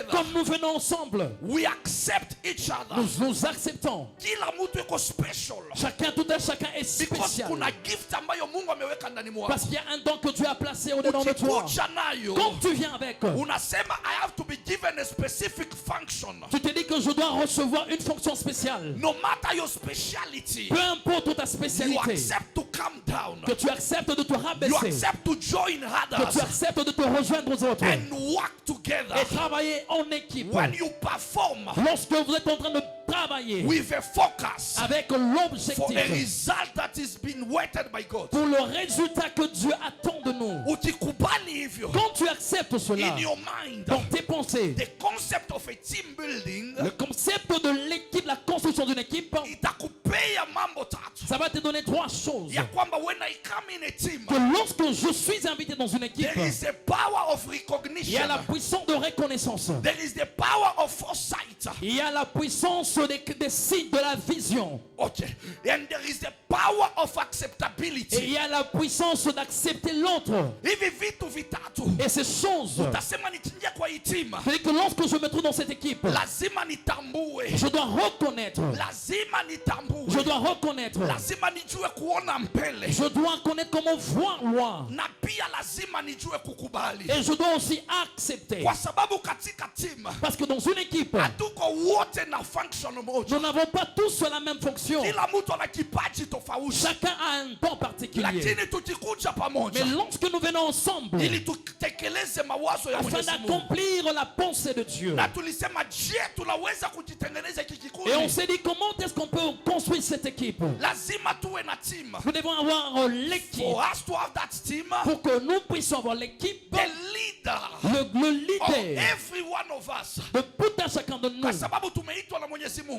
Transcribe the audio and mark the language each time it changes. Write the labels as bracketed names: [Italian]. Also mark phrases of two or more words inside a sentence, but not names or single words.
[French] Comme nous venons ensemble, [English] we accept each other. [French] nous acceptons. [Swahili] Kila mtu iko special [French] Chacun, tout un chacun est [English] because [French] spécial. [Swahili] kuna gift ambayo Mungu ameweka ndani mwako. [French] Parce qu'il y a un don que Dieu a placé au-dedans de toi. [Swahili] Ukikuja nayo [French] Quand tu viens avec, [English] unasema I have to be given a specific function. [French] tu te dis que je dois recevoir une fonction spéciale. [English] No matter your speciality, [French] Peu importe ta [English] you [French] spécialité, [English] accept to come down. [French] que tu acceptes de te [English] You [French] rabaisser, [English] accept to join [French] que [English] others [French] tu acceptes de te rejoindre aux autres [English] and work together. [French] et travailler en équipe. [English] When you perform [French] Lorsque vous êtes en train de travailler [English] with a focus [French] avec [English] for a [French] l'objectif [English] result that is being weighted by God. [French] pour le résultat que Dieu attend de nous. [Swahili] Ukikubali hivyo [French] Quand tu acceptes cela [English] in your mind, [French] dans tes pensées, [English] the concept of a team building [French] le concept de l'équipe, la construction d'une équipe, [Swahili] itakupea mambo tatu. [French] ça va te donner trois choses. [Swahili] Ya kwamba [English] when I come in a team, [French] Que lorsque je suis invité dans une équipe, [English] there is a power of [French] il y [English] recognition. [French] a la puissance de reconnaissance. [English] There is the power of foresight. [French] Il y a la puissance des signes de la vision. [English] Okay. And there is the power of [French] Et il [English] acceptability. [French] y a la puissance d'accepter l'autre. [Swahili] Hivi vitu vitatu [French] Et ces choses, [Swahili] utasema nikiingia kwa hii team [French] c'est que lorsque je me trouve dans cette équipe, [Swahili] lazima nitambue, [French] je dois reconnaître. [Swahili] lazima nitambue, [French] Je dois reconnaître. [Swahili] lazima nijue kuona mbele, [French] Je dois connaître comment voir loin. [Swahili] na pia lazima nijue kukubali, [French] Et je dois aussi accepter. [Swahili] kwa sababu katika team [French] Parce que dans une équipe, [Swahili] hatuko wote na function moja. [French] nous n'avons pas tous la même fonction. [Swahili] Kila mtu ana kipaji tofauti, [French] Chacun a un don particulier. [Swahili] lakini tukikuja pamoja [French] Mais lorsque nous venons ensemble, [Swahili] ili tutekeleze mawazo ya [French] afin [Swahili] Mwenyezi Mungu, [French] d'accomplir la pensée de Dieu, [Swahili] na tulisema je, tunaweza kujitengeneza hiki [French] et on [Swahili] kikundi? [French] s'est dit comment est-ce qu'on peut construire cette équipe. [Swahili] Lazima tuwe na team. [French] Nous devons avoir l'équipe. [English] For us to have that team, [French] Pour que nous puissions avoir l'équipe, [English] the leader [French] le [English] of [French] leader [English] every one of us, [French] de tout un chacun de nous. [Swahili] kwa sababu tumeitwa na Mwenyezi Mungu,